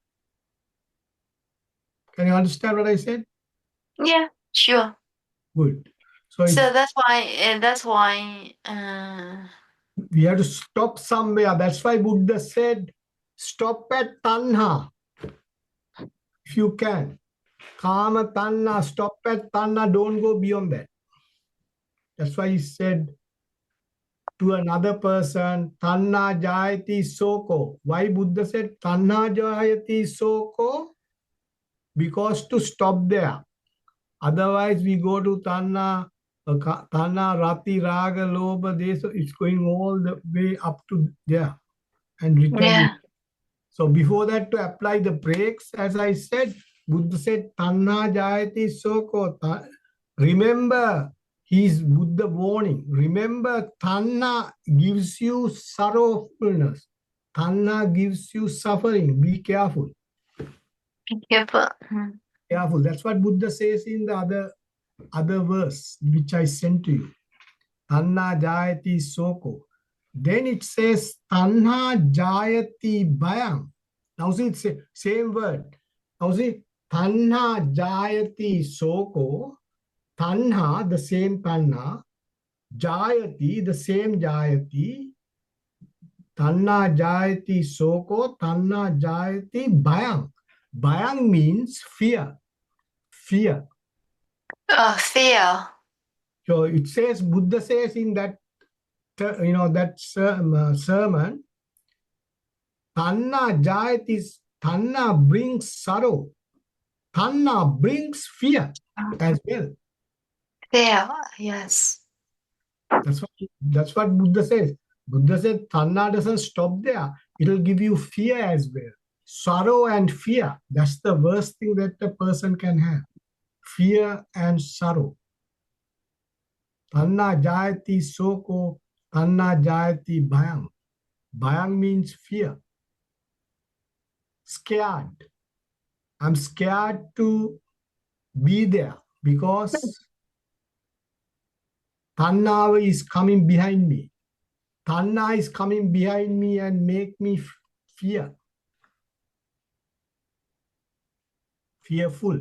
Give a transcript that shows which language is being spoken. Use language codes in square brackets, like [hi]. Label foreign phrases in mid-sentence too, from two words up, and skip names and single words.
[en] Can you understand what I said? Yeah, sure. Good. So So that's why we have to stop somewhere. That's why Buddha said, stop at tanha if you can. [pi] Kama tanha, [en] stop at tanha, don't go beyond that. That's why he said to another person, [pi] tanha jayati soko. [en] Why Buddha said [pi] tanha jayati soko? [en] Because to stop there. Otherwise, we go to [pi] tanha, rati, raga, lobha, desa. [en] It's going all the way up to there and returning. yeah. So before that, to apply the brakes, as I said, Buddha said, [pi] tanha jayati soko. [en] Remember, he's Buddha warning. Remember, tanha gives you sorrowfulness. Tanha gives you suffering. Be careful. Be careful. Careful. That's what Buddha says in the other verse, which I sent to you. [pi] Tanha jayati soko. [en] Then it says [pi] tanha jayati bhayam. [en] Now see, it's the same word. Now see, [pi] tanha jayati soko. [en] Tanha, the same tanha. Jayati, the same jayati. [pi] Tanha jayati soko. Tanha jayati bhayam. Bhayam [en] means fear. Fear. Fear. So it says, Buddha says in that, that sermon, [pi] tanna jayati, [en] tanna brings sorrow. Tanna brings fear as well. Fear. Yes. That's what Buddha says. Buddha said tanna doesn't stop there. It'll give you fear as well. Sorrow and fear. That's the worst thing that a person can have. Fear and sorrow. [pi] Tanna jayati soko, tanna jayati bhayam. [en] Bhayam means fear. Scared. I'm scared to be there because Tanna is coming behind me. Tanna is coming behind me and make me fearful.